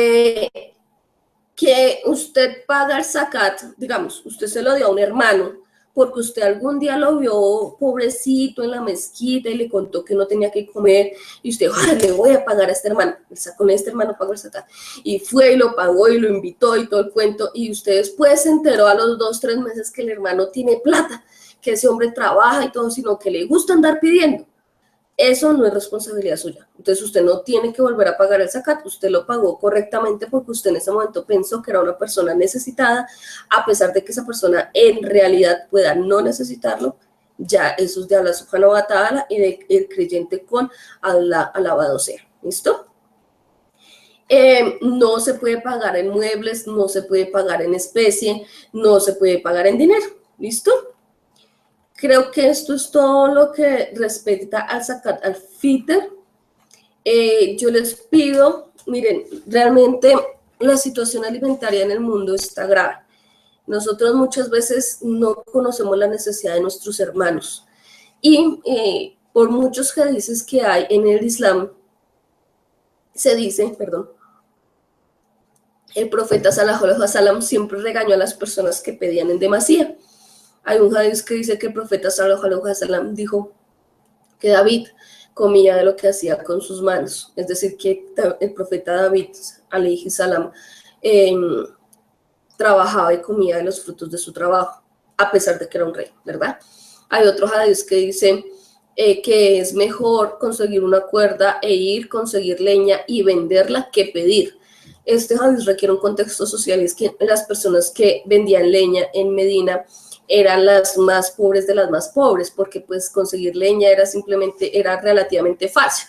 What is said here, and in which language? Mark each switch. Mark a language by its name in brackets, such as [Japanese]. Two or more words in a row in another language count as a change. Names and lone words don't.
[Spanish] Que usted paga el zakat, digamos, usted se lo dio a un hermano, porque usted algún día lo vio pobrecito en la mezquita y le contó que no tenía que comer, y usted, le voy a pagar a este hermano, con este hermano pago el zakat, y fue y lo pagó y lo invitó y todo el cuento, y usted después se enteró a los 2, 3 meses que el hermano tiene plata, que ese hombre trabaja y todo, sino que le gusta andar pidiendo. Eso no es responsabilidad suya. Entonces usted no tiene que volver a pagar el zakat, usted lo pagó correctamente porque usted en ese momento pensó que era una persona necesitada, a pesar de que esa persona en realidad pueda no necesitarlo. Ya eso es de Allah [Arabic] سبحانه وتعالى [Spanish] y del creyente con Allah, alabado sea. ¿Listo? No se puede pagar en muebles, no se puede pagar en especie, no se puede pagar en dinero. ¿Listo? Creo que esto es todo lo que respecta al [Arabic] زكاة الفطر. [Spanish] Yo les pido, miren, realmente la situación alimentaria en el mundo está grave. Nosotros muchas veces no conocemos la necesidad de nuestros hermanos. Y por muchos hadices que hay en el Islam, se dice, el profeta [Arabic] صلى الله عليه وسلم [Spanish] siempre regañó a las personas que pedían en demasía. Hay un hadith que dice que el profeta [Arabic] صلى الله عليه وسلم [Spanish] dijo que David comía de lo que hacía con sus manos, es decir, que el profeta David [Arabic] عليه السلام [Spanish] trabajaba y comía de los frutos de su trabajo, a pesar de que era un rey, ¿verdad? Hay otro hadith que dice que es mejor conseguir una cuerda conseguir leña y venderla que pedir. Este hadith requiere un contexto social, y es que las personas que vendían leña en Medina eran las más pobres de las más pobres, porque pues conseguir leña era relativamente fácil.